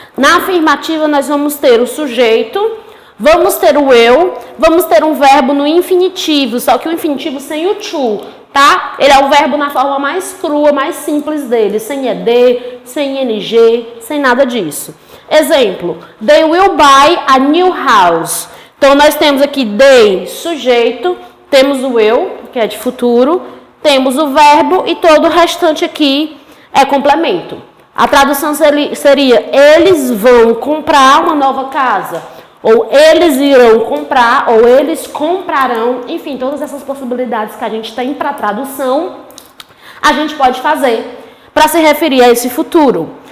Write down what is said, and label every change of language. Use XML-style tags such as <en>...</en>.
<pt>Na afirmativa, nós vamos ter o sujeito, vamos ter o eu, vamos ter um verbo no infinitivo, só que o infinitivo sem o to, tá? Ele é o verbo na forma mais crua, mais simples dele, sem ed, sem ing, sem nada disso. Exemplo,</pt> <en>they will buy a new house.</en> <pt>Então, nós temos aqui they, sujeito, temos o eu, que é de futuro, temos o verbo e todo o restante aqui é complemento. A tradução seria, eles vão comprar uma nova casa, ou eles irão comprar, ou eles comprarão, enfim, todas essas possibilidades que a gente tem para tradução, a gente pode fazer para se referir a esse futuro.</pt>